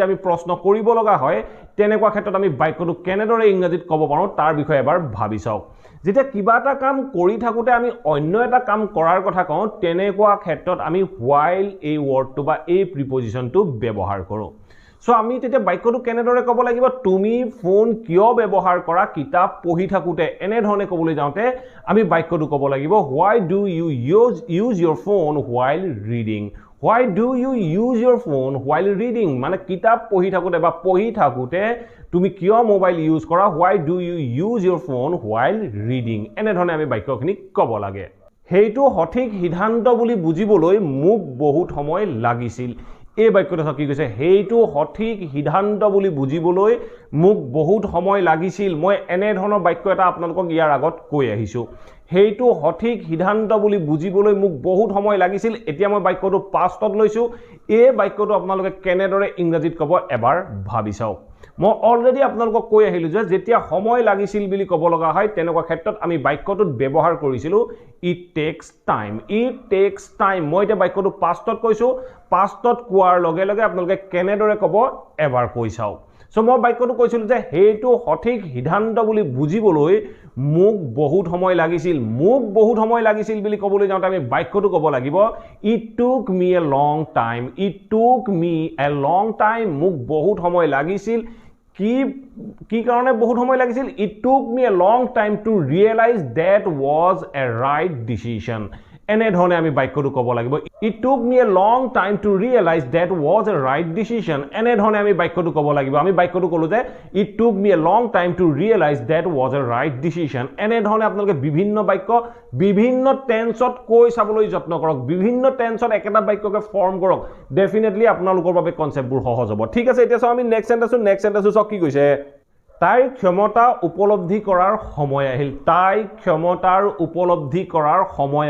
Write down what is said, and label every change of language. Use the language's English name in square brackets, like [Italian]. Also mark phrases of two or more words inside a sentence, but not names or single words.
[Assamese] আমি প্ৰশ্ন কৰিব লগা হয় তেনেকুৱা ক্ষেত্ৰত আমি বাক্যটো কেনেদৰে ইংৰাজীত ক'ব পাৰো তাৰ বিষয়ে এবাৰ ভাবি চাওক যেতিয়া কিবা এটা কাম কৰি থাকুতে আমি অন্য এটা কাম কৰাৰ কথা কওঁ তেনেকুৱা ক্ষেত্ৰত আমি while এই ওয়াৰ্ডটো বা এই প্ৰিপজিশনটো ব্যৱহাৰ কৰো সো আমি তেতিয়া বাক্যটো কেনেদৰে ক'ব লাগিব তুমি ফোন কিয় ব্যৱহাৰ কৰা কিতাপ পঢ়ি থাকুতে এনে ধৰণে ক'বলৈ যাওঁতে আমি বাক্যটো ক'ব লাগিব [English] why do you use your phone while reading why do you use your phone while reading [Assamese] মানে কিতাপ পঢ়ি থাকুতে বা পঢ়ি থাকুতে তুমি কিয় [English] mobile use [Assamese] কৰা [English] why do you use your phone while reading [Assamese] এনে ধৰণে আমি বাক্যখিনি ক'ব লাগে হেইটো সঠিক সিদ্ধান্ত বুলি বুজিবলৈ মোক বহুত সময় লাগিছিল এই বাক্যটো কি কৈছে হেইটো সঠিক সিদ্ধান্ত বুলি বুজিবলৈ মোক বহুত সময় লাগিছিল মই এনে ধৰণৰ বাক্য এটা আপোনালোকক ইয়াৰ আগত কৈ আহিছো হেইটো সঠিক সিদ্ধান্ত বুলি বুজিবলৈ মোক বহুত সময় লাগিছিল এতিয়া মই বাক্যটো পাষ্টত লৈছো এই বাক্যটো আপোনালোকে কেনেদৰে ইংৰাজীত ক'ব এবাৰ ভাবি চাওক মই অলৰেডি আপোনালোকক কৈ আহিলো যে যেতিয়া সময় লাগিছিল বুলি ক'ব লগা হয় তেনেকুৱা ক্ষেত্ৰত আমি বাক্যটোত ব্যৱহাৰ কৰিছিলো [English] it takes [Assamese] time মই এটা বাক্যটো পাষ্টত কৈছো পাষ্টত কোৱাৰ লগে লগে আপোনালোকে কেনেদৰে ক'ব এবাৰ কৈ চাওক সো মই বাক্যটো কৈছিল যে হেইটো সঠিক সিদ্ধান্ত বুলি বুজিবলৈ মোক বহুত সময় লাগিছিল বুলি ক'বলৈ যাওঁতে আমি বাক্যটো ক'ব লাগিব [English] it took me a long time [Assamese] মোক বহুত সময় লাগিছিল কি কাৰণে বহুত সময় লাগিছিল [English] it took me a long time to realize that was a right decision [Assamese] এনেধৰণে আমি বাক্যটো ক'ব লাগিব [English] it took me a long time to realize that was a right decision [Assamese] এনেধৰণে আমি বাক্যটো ক'ব লাগিব আমি বাক্যটো ক'লো যে [English] it took me a long time to realize that was a right decision [Assamese] এনেধৰণে আপোনালোকে বিভিন্ন বাক্য বিভিন্ন টেন্সত কৈ চাবলৈ যত্ন কৰক বিভিন্ন টেন্সত একেটা বাক্যকে ফৰ্ম কৰক ডেফিনেটলি আপোনালোকৰ বাবে কনসেপ্টবোৰ সহজ হ'ব ঠিক আছে এতিয়া চাও আমি [English] next sentence [Assamese] কি কৈছে তাই ক্ষমতা উপলব্ধি কৰাৰ সময় আহিল তাই ক্ষমতাৰ উপলব্ধি কৰাৰ সময়